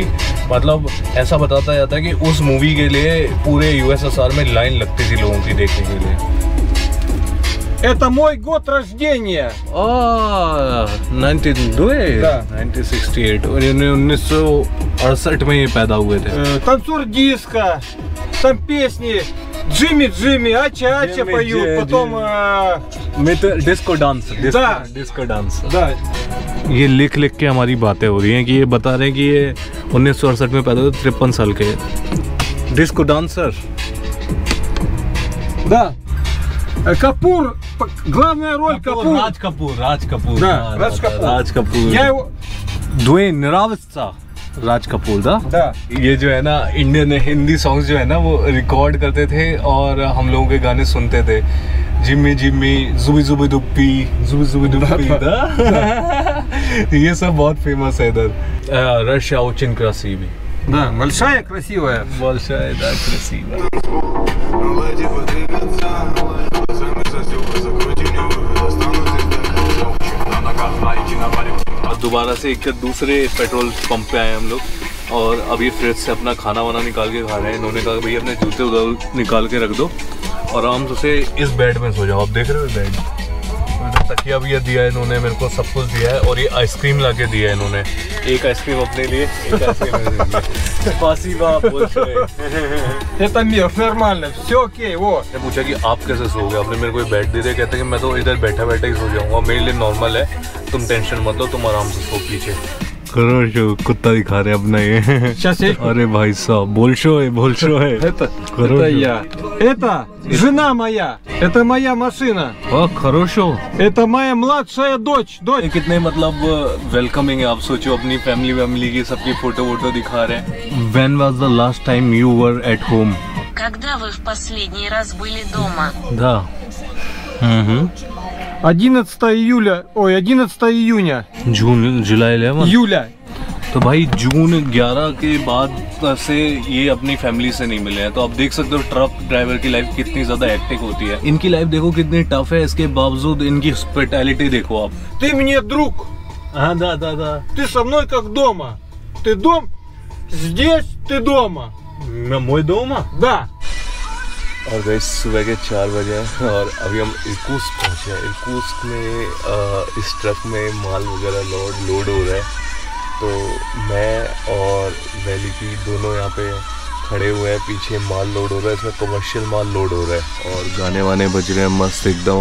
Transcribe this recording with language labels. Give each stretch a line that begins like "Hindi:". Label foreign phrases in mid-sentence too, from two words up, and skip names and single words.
Hindi: मतलब ऐसा बताता जाता है कि उस मूवी के लिए पूरे यूएसएसआर में लाइन लगती थी लोगों की देखने के लिए।
Russian: Это мой год рождения. 1968 Да. 1968 और 1968 में ये पैदा हुए थे। Танцор диско, там песни Джимми, Ача поют, потом... डिस्को डांस, Да. डिस्को डांस। Да,
Hindi: ये लिख के हमारी बातें हो रही हैं कि ये बता रहे हैं कि ये 1968 में पैदा हुए, 53 साल के डिस्को डांसर।
Russian: да. Капур, главная роль Капур. राज कपूर Да, Радж Капур. राज कपूर। Я его...
Hindi: द्वेन निरावस्ता राज कपूर था।
Russian: Да.
Hindi: ये जो है ना
English: Indian Hindi songs
Hindi: जो है ना वो रिकॉर्ड करते थे और हम लोगों के गाने सुनते थे। जिम्मी जुबी दुप्पी था। ये सब बहुत फेमस है इधर। रशिया
Russian: очень красивый। Да, большая, красивая. большая, да, красивая।
Hindi: दोबारा से एक दूसरे पेट्रोल पंप पे आए हम लोग, और अभी फ्रिज से अपना खाना वाना निकाल के खा रहे हैं। इन्होंने कहा भाई अपने जूते उधर निकाल के रख दो और आराम से इस बेड में सो जाओ। आप देख रहे हो बेड, तकिया भी दिया है इन्होंने, मेरे को सब कुछ दिया है, और ये आइसक्रीम ला के दिया है इन्होंने। एक आइसक्रीम अपने लिए, एक आइसक्रीम मेरे लिए।
Russian: Спасибо большое। Это мир, нормально, все окей, вот.
Hindi: मैंने पूछा कि आप कैसे सोओगे, आपने मेरे को बेड दे दिया। कहते हैं कि मैं तो इधर बैठा ही सो जाऊंगा, मेरे लिए नॉर्मल है, तुम टेंशन मत लो, तुम आराम से सो पीछे। करो कुत्ता दिखा रहे अपना ये।
Russian: Сейчас я...
Hindi: अरे भाई साहब, बोलशो है।
Russian: Это я. Это жена моя. Это моя машина. खरोशो। Это моя младшая дочь.
Hindi: ये कितने मतलब वेलकमिंग है। आप सोचो अपनी फैमिली की सबकी फोटो दिखा रहे हैं।
English: When was the last time you were at home?
Russian: Когда вы в последний раз были дома? Да. 11 июня.
Hindi: जून जुलाई 11।
Russian: Июля.
Hindi: तो भाई जून 11 के बाद से ये अपनी फैमिली से नहीं मिले हैं। तो आप देख सकते हो
English: truck driver
Hindi: की लाइफ कितनी ज्यादा हेक्टिक होती है। इनकी लाइफ देखो कितनी टफ है, इसके बावजूद इनकी हॉस्पिटैलिटी देखो आप।
Russian: Ты мне друг.
Hindi: हाँ да।
Russian: Ты со мной как дома. Ты дом. Здесь ты дома.
Hindi: मैं दोमा।
Russian: Да.
Hindi: और गई सुबह के 4 बजे और अभी हम इरकुत्स्क पहुँचे हैं। इरकुत्स्क में इस ट्रक में माल वगैरह लोड हो रहा है। तो मैं और वैली की दोनों यहाँ पे खड़े हुए हैं, पीछे माल लोड हो रहा है, इसमें कमर्शियल माल लोड हो रहा है और गाने वाने बज रहे हैं मस्त एकदम।